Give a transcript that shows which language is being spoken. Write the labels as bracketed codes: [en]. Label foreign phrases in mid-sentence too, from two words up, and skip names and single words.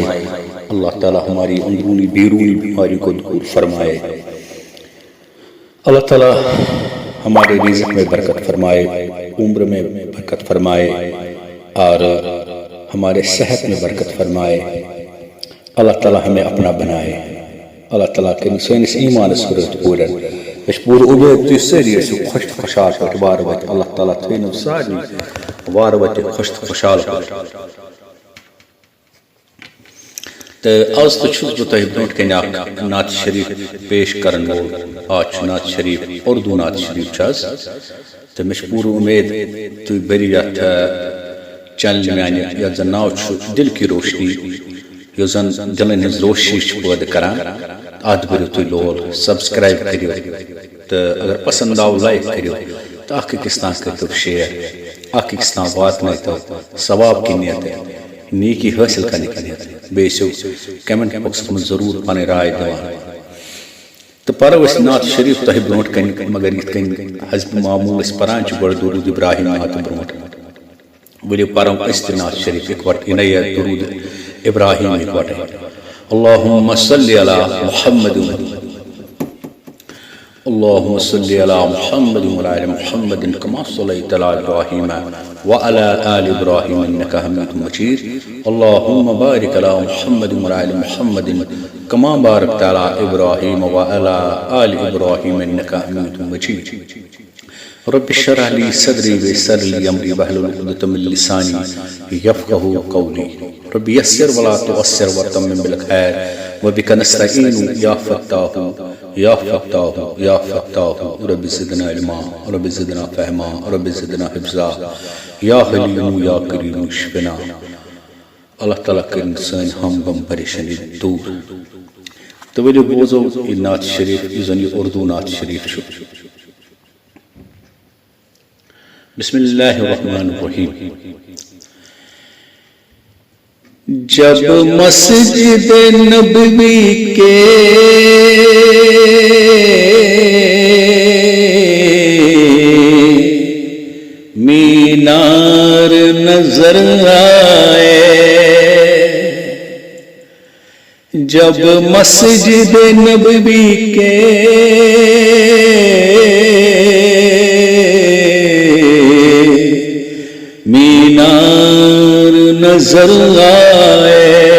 [ur] اللہ تعالیٰ ہماری اندرونی بیرونی بیماری کو دور فرمائے۔ اللہ تعالیٰ ہمارے رزق میں برکت فرمائے، عمر میں برکت فرمائے اور ہمارے صحت میں برکت فرمائے۔ اللہ تعالیٰ ہمیں اپنا بنائے۔ [ks] اللہ تعالیٰ کے سٲنِس ایمانس کٔرِتھ پوٗرٕ۔ أسۍ چھِ پوٗرٕ اُمید تُہۍ سٲری ٲسِو خۄش تہٕ خۄشحال پٲٹھۍ وارٕ وَتہِ۔ اللہ تعالیٰ تھٲینو سارنٕے وارٕ وَتہِ خۄش تہٕ خۄشحال پٲٹھۍ۔ تہٕ آز تہِ چھُس بہٕ تۄہہِ برٛونٛٹھ کَنہِ اکھ نعت شریٖف پیش کرن وول۔ آز چھُ نعت شریٖف اُردو نعت شریٖف چھُ آز، تہٕ مےٚ چھِ پوٗرٕ اُمید تُہۍ بٔرِو یتھ چینل میانہِ یتھ زن ناو چھُ دل کی روشنی، یُس زن دلن ہٕنٛز روشنی چھِ پٲدٕ کران۔ اتھ بٔرِو تُہۍ لول، سبسکرایب کٔرِو، تہٕ اگر پسند آو لایک کٔرِو، تہٕ اکھ أکِس تام کٔرۍتو شیر، اکھ أکِس تام واتنٲیتو [ur] ثواب کی نیت، نیکی حٲصِل کرنہٕ کی نیت۔ [ks] بیٚیہِ ٲسِو کمنٹ باکسس منٛز ضروٗر پنٕنۍ راے دِوان۔ تہٕ پرو أسۍ نعت شریٖف تۄہہِ برٛونٛٹھ کَنہِ، مگر یِتھ کٔنۍ حسب معموٗل أسۍ پران چھِ گۄڈٕ درود ابراہیم نعت برٛونٛٹھ، ؤلِو پرو أسۍ تہِ نعت شریٖف اِکوٹہٕ، یہِ درود ابراہیم اِکوٹے۔ [ar] اللہم صلی علی محمد، اللہم صلی علی محمد وعلی آل محمد کما صلیت علی ابراہیم وعلی آل ابراہیم انک حمید مجید۔ اللہم بارک علی محمد وعلی آل محمد کما بارکت علی ابراہیم وعلی آل ابراہیم انک حمید مجید۔ رب اشرح لي صدري ويسر لي امري واحلل عقدة من لساني يفقهوا قولي۔ رب يسر ولا تعسر وتمم بالخير وبك نستعين يا فتاح يا فتاح يا فتاح۔ رب زدنا علما، رب زدنا فهما، رب زدنا حفظا، يا حليم يا كريم اشفنا۔ [ks] اللہ تعالیٰ کرن سٲنۍ ہم غم پریشانی دور۔ تو ؤلِو بوزو یہِ نعت شریٖف، یُس زن یہِ اردو نعت شریٖف چھُ۔ [ar] بسم اللہ الرحمن الرحیم۔ [ur] جب مسجد نبوی کے مینار نظر آئے، جب مسجد نبوی کے مینار نظر آئے،